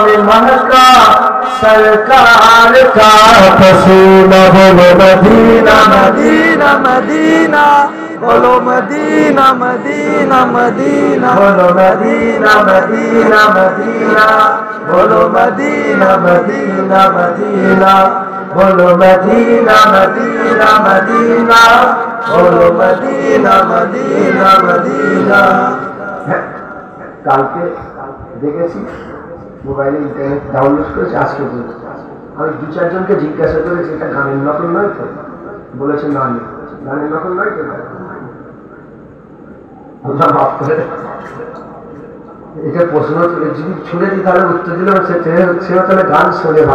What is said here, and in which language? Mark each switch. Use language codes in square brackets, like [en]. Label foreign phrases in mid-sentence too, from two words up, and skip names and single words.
[ur] میں مہکا سرکار کا پسینہ، بولو مدینہ مدینہ مدینہ، بولو مدینہ مدینہ مدینہ، بولو مدینہ مدینہ مدینہ، بولو مدینہ مدینہ مدینہ، بولو مدینہ مدینہ مدینہ، بولو مدینہ مدینہ مدینہ۔ [bn] কালকে দেখেছি মোবাইলে ইন্টারনেট ডাউনলোড করেছি, আজকে বলছি আমি দু চারজনকে জিজ্ঞাসা করেছি এটা গানের নকল নয় তো, বলেছে না গানের নকল নয় তো। আল্লাহ মাফ করে, এটা প্রশ্ন যদি ছুড়ে দিই তাহলে উত্তর দিলে সেও তাহলে গান শুনে ভালো।